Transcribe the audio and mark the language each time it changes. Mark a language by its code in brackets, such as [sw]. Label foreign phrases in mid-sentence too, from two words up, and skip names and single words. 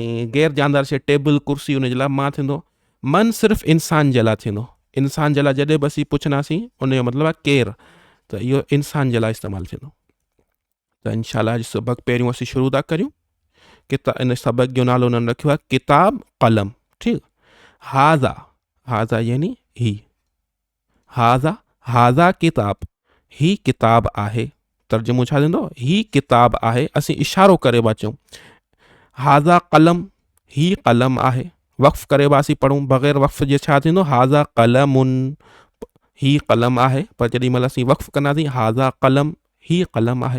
[sd] ऐं गैर जानदार शइ टेबल कुर्सी उन जे लाइ मां थींदो। मन सिर्फ़ु इंसान जे लाइ थींदो, इंसान जे लाइ जॾहिं बि असीं पुछंदासीं उन जो मतिलबु आहे केरु, त इहो इंसान जे लाइ इस्तेमालु थींदो। त इंशाअल्लाह अॼु सबक़ पहिरियों असीं शुरू था करियूं। इन सबक़ जो नालो उन्हनि रखियो आहे किताब कलम, ठीकु। [ar] هذا، هذا [sd] यानी ही, [ar] هذا، هذا كتاب, [sd] ही किताब आहे। तर्जुमो छा थींदो, ही किताब आहे। असीं इशारो करे था चऊं। [ar] هذا قلم, [sd] ही कलम आहे। वक़्फ़ करे असीं पढ़ूं बग़ैर वक़्फ़ जे छा थींदो, [ar] هذا قلمٌ, [sd] ही कलम आहे। पर जेॾी महिल असीं वक़्फ़ कंदासीं, [ar] هذا قلم, [sd] ही कलम आहे।